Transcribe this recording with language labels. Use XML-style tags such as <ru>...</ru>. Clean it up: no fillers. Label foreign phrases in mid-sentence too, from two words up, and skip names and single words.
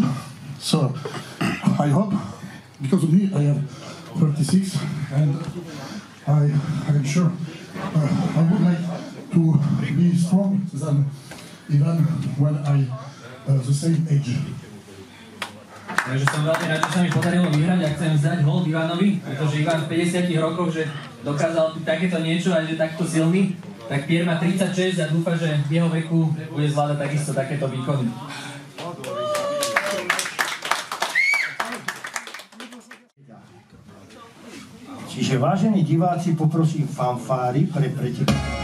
<en>So I hope, because of me, I am 36, and I am sure I would like to be strong than Ivan when I the same age.</en> <sk>Takže som veľmi rád, že sa mi podarilo vyhrať a chcem vzdať hold Ivanovi, pretože Ivan v 50 rokoch, že dokázal takéto niečo a že takto silný, tak Pierre má 36 a dúfa, že v jeho veku bude zvládať takisto takéto výkony. Čiže vážení diváci, poprosím fanfári pre pretekárov.</sk>